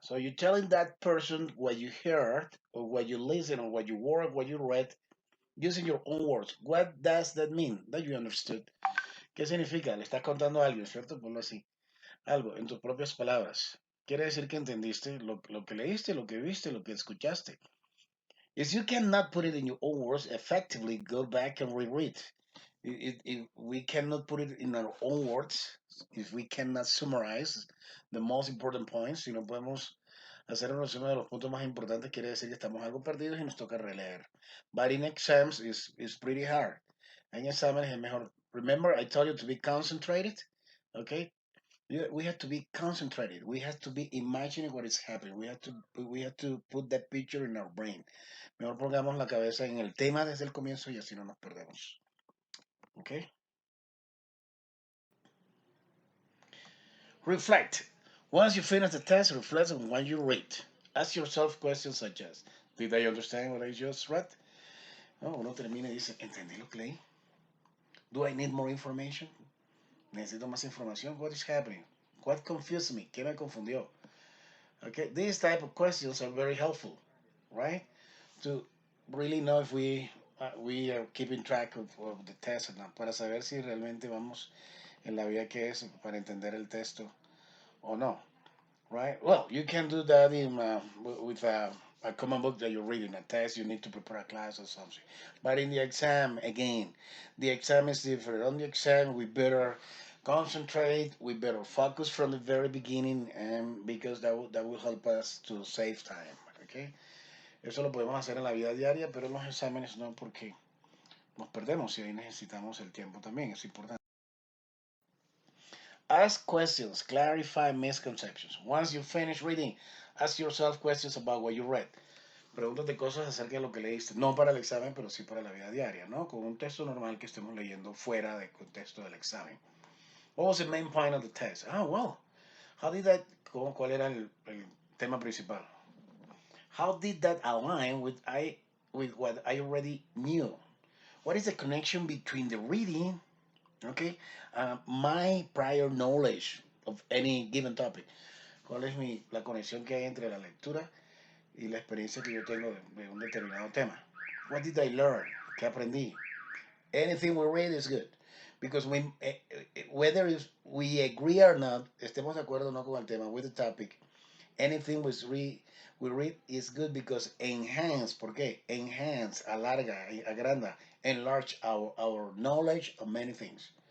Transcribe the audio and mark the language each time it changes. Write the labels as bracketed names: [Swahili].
[English] So you're telling that person what you heard or what you listen or what you work, what you read, using your own words. What does that mean? That you understood. [Spanish] ¿Qué significa? Le estás contando a alguien, ¿cierto? Ponlo así. Algo en tus propias palabras. Quiere decir que entendiste lo que leíste, lo que viste, lo que escuchaste. [English] If you cannot put it in your own words, effectively go back and reread. If we cannot put it in our own words, if we cannot summarize the most important points, [Spanish] si no podemos hacer un resumen de los puntos más importantes, quiere decir que estamos algo perdidos y nos toca releer. [English] But in exams is pretty hard. [Spanish] En exámenes es mejor. [English] Remember, I told you to be concentrated. Okay, we have to be concentrated. We have to be imagining what is happening. We have to put that picture in our brain. [Spanish] Mejor pongamos la cabeza en el tema desde el comienzo y así no nos perdemos. [English] Okay. Reflect. Once you finish the test, reflect on what you read. Ask yourself questions such as, did I understand what I just read? [Spanish] No, uno termina y dice, ¿entendí lo que leí? [English] Do I need more information? [Spanish] ¿Necesito más información? [English] What is happening? What confused me? [Spanish] ¿Qué me confundió? [English] Okay, these type of questions are very helpful, right? To really know if we are keeping track of the test or not, [Spanish] para saber si realmente vamos en la vía que es para entender el texto o no. Right? [English] Well, you can do that with a common book that you're reading, a test, you need to prepare a class or something. But in the exam, again, the exam is different. On the exam, we better concentrate, we better focus from the very beginning, and because that will help us to save time. Okay? [Spanish] Eso lo podemos hacer en la vida diaria, pero en los exámenes no, porque nos perdemos y ahí necesitamos el tiempo también, es importante. [English] Ask questions, clarify misconceptions. Once you finish reading, ask yourself questions about what you read. [Spanish] Pregúntate cosas acerca de lo que leíste, no para el examen, pero sí para la vida diaria, ¿no? Con un texto normal que estemos leyendo fuera del contexto del examen. [English] What was the main point of the test? Ah, well, how did that, [Spanish] ¿cuál era el tema principal? [English] How did that align with what I already knew? What is the connection between the reading, okay, my prior knowledge of any given topic? [Spanish] ¿Cuál es la conexión que hay entre la lectura y la experiencia que yo tengo de un determinado tema? [English] What did I learn? [Spanish] ¿Qué aprendí? [English] Anything we read is good. Because whether we agree or not, [Spanish] estemos de acuerdo o no con el tema, [English] with the topic, anything we read is good because enhance, [Spanish] ¿por qué? [English] Enhance, [Spanish] alarga, agranda, [English] enlarge our knowledge of many things.